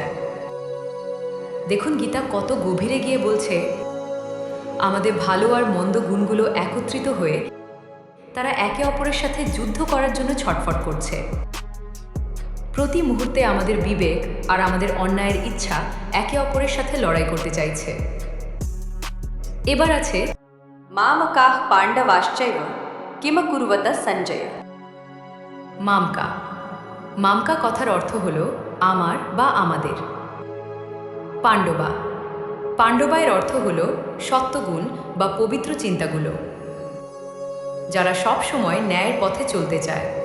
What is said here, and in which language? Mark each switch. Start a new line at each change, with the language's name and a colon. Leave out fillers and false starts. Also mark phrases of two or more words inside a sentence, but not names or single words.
Bangla: দেখুন গীতা কত গভীরে গিয়ে বলছে আমাদের ভালো আর মন্দ গুণগুলো একত্রিত হয়ে তারা একে অপরের সাথে যুদ্ধ করার জন্য ছটফট করছে। প্রতি মুহূর্তে আমাদের বিবেক আর আমাদের অন্যায়ের ইচ্ছা একে অপরের সাথে লড়াই করতে চাইছে। এবার আছে
Sanskrit: मामकाः पाण्डवाश्चैव किमकुर्वत सञ्जय।
Bangla: মামকা কথার অর্থ হলো আমার বা আমাদের। পাণ্ডবা এর অর্থ হলো সত্যগুণ বা পবিত্র চিন্তাগুলো, যারা সব সময় ন্যায়ের পথে চলতে চায়।